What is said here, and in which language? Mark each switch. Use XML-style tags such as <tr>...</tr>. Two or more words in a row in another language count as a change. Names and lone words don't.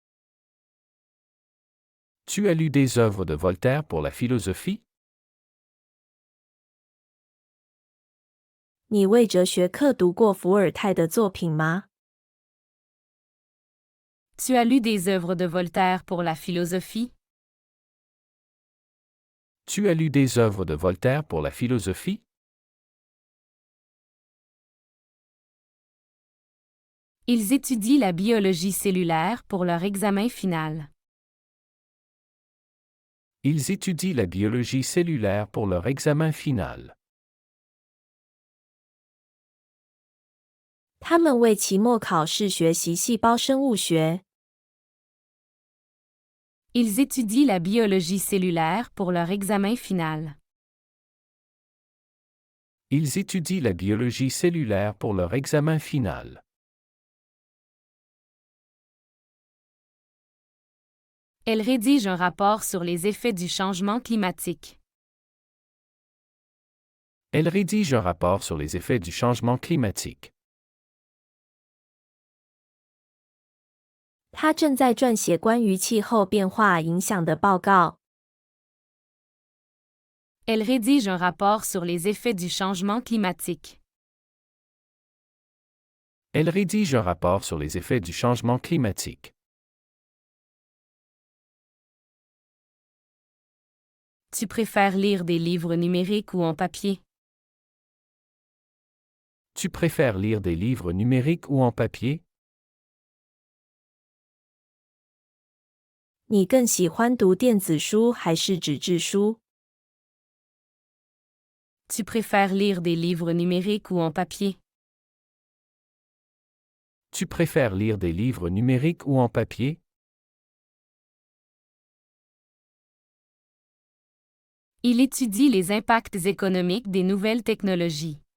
<fr>Tu as lu des œuvres de Voltaire pour la philosophie?</fr> <zh>你为哲学课读过伏尔泰的作品吗？</zh> <fr>Tu as lu des œuvres de Voltaire pour la philosophie? Tu as lu des œuvres de Voltaire pour la philosophie? Ils étudient la biologie cellulaire pour leur examen final. Ils étudient la biologie cellulaire pour leur examen final.</fr> <zh>他们为期末考试学习细胞生物学。</zh> <fr>Ils étudient la biologie cellulaire pour leur examen final. Ils étudient la biologie cellulaire pour leur examen final. Elle rédige un rapport sur les effets du changement climatique. Elle rédige un rapport sur les effets du changement climatique.</fr> <zh>他正在撰写关于气候变化影响的报告。</zh> <fr>Elle rédige un rapport sur les effets du changement climatique. Elle rédige un rapport sur les effets du changement climatique. Tu préfères lire des livres numériques ou en papier? Tu préfères lire des livres numériques ou en papier?</fr> <zh>你更喜欢读电子书还是纸质书？</zh> <fr>Tu préfères lire des livres numériques ou en papier? Tu préfères lire des livres numériques ou en papier? Il étudie les impacts économiques des nouvelles technologies.</fr>